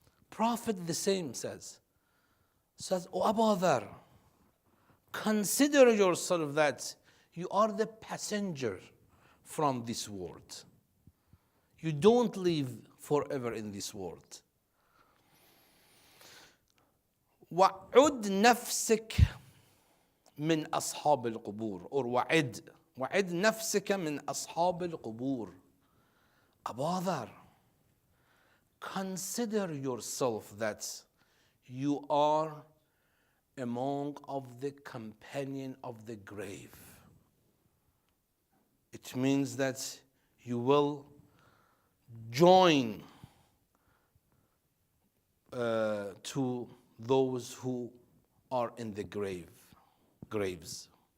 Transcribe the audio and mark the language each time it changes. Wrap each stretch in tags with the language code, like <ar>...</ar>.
<en>Prophet the same says, oh Abu Dhar, consider yourself that you are the passenger from this world. You don't live forever in this world.</en> <ar>وعد نفسك من أصحاب القبور, or وعد نفسك من أصحاب القبور.</ar> <en>Abu Dhar, consider yourself that you are among of the companion of the grave. It means that you will join to those who are in the graves.</en>